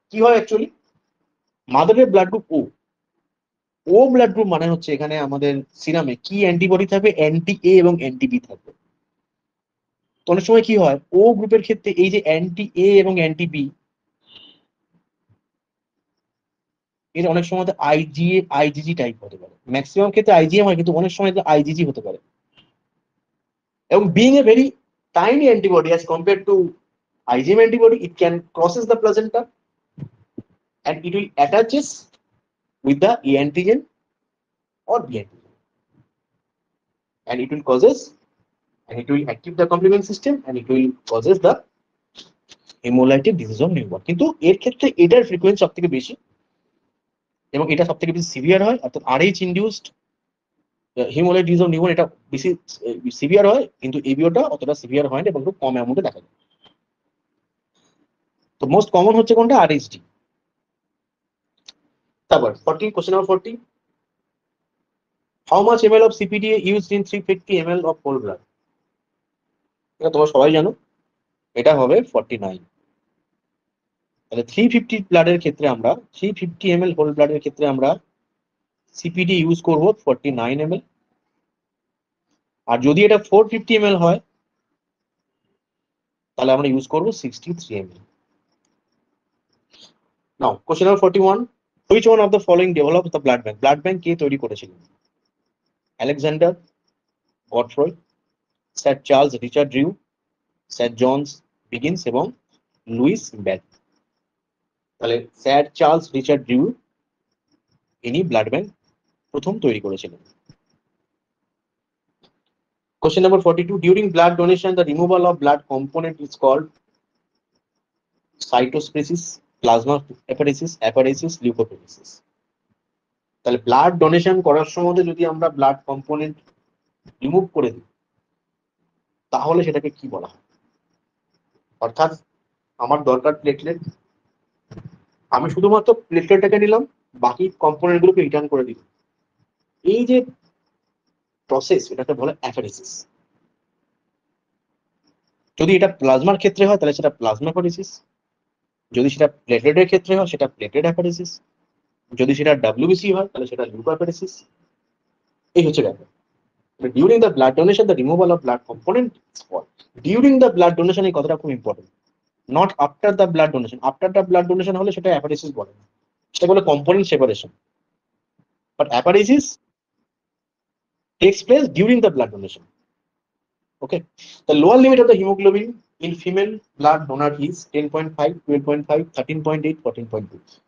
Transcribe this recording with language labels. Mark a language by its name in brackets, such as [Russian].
[Bangla] কি হয় actually, মাদারের blood group ও blood group মানে হচ্ছে এখানে আমাদের সিরামে কি অ্যান্টিবডি থাকবে, অ্যান্টি এ এবং অ্যান্টি বি থাকবে। তো অনেক সময় কি হয়, ও গ্রুপের ক্ষেত্রে এই যে অ্যান্টি এ এবং অ্যান্টি বি, এর অনেক সময় আইজিএ আইজিজি টাইপ হতে পারে। ম্যাক্সিমাম ক্ষেত্রে আইজিএম হয়, কিন্তু অনেক সময় আইজিজি হতে পারে। [English] এবং being a very tiny antibody as compare to IgM antibody, it can crosses the placenta and it will attaches with the A antigen or B antigen, and it will causes, and it will active the complement system, and it will causes the hemolytic disease of newborn। [Bangla] কিন্তু এর ক্ষেত্রে এটার frequency সব থেকে বেশি এবং এটা সব থেকে বেশি সিভিয়ার হয়। অর্থাৎ RH induced hemolytic disease of newborn এটা বেশি সিভিয়ার হয়, কিন্তু এবিওটা অতটা সিভিয়ার হয় না এবং খুব কম অ্যামাউন্টে দেখা যায়। তো মোস্ট কমন হচ্ছে কোনটা, RHD। তারপর 40, [English] Question number 40, how much ml of CPDA used in 350 ml of whole blood? [Bangla] এটা তোমরা সবাই জানো, এটা হবে 49। তাহলে 350 ব্লাডের ক্ষেত্রে আমরা 350 ml হোল ব্লাডের ক্ষেত্রে আমরা সিপিডি ইউজ করব 49 ml, আর যদি এটা 450 ml হয় তাহলে আমরা ইউজ করব 63 ml। [English] Now question number 41, which one of the following developed the blood bank? [Bangla] Blood bank কে তৈরি করেছিলেন? Alexander, গডফ্রয়, sir Charles Richard drew, sir Johns begins এবং লুইস ব্যাট। তাহলে স্যার চার্লস রিচার্ড ড্রিউ ইনি blood bank প্রথম তৈরি করেছিলেন। [English] Question number 42, during blood donation the removal of blood component is called cytospresis, plasma apheresis, leukapheresis। [Bangla] তাহলে blood donation করার সময় যদি আমরা ব্লাড কম্পোনেন্ট রিমুভ করে দিই তাহলে সেটাকে কি বলা হয়? অর্থাৎ আমার দরকার প্লেটলেট, আমি শুধুমাত্র প্লেটলেটটাকে নিলাম, বাকি কম্পোনেন্ট গুলোকে রিটার্ন করে দিলাম, এই যে প্রসেস এটাকে বলে অ্যাফেরেসিস। যদি এটা প্লাজমার ক্ষেত্রে হয় তাহলে সেটা প্লাজমা অ্যাফেরেসিস, যদি সেটা প্লেটলেটের ক্ষেত্রে হয় সেটা প্লেটেড অ্যাফেরেসিস, যদি সেটা ডাব্লিউবিসি হয় তাহলে সেটা লিউকোঅ্যাফেরেসিস। এই হচ্ছে ব্যাপার। [English] During the blood donation the removal of blood component is called. During the blood donation [Bangla] এই কথাটা খুব important, [English] Not after the blood donation. After the blood donation [Bangla] হলে সেটা অ্যাফেরেসিস বলে না, সেটা বলে component separation, but অ্যাফেরেসিস [English] takes place during the blood donation. Okay, the lower limit of the hemoglobin in female blood donor is 10.5, 12.5, 13.8, 14.2.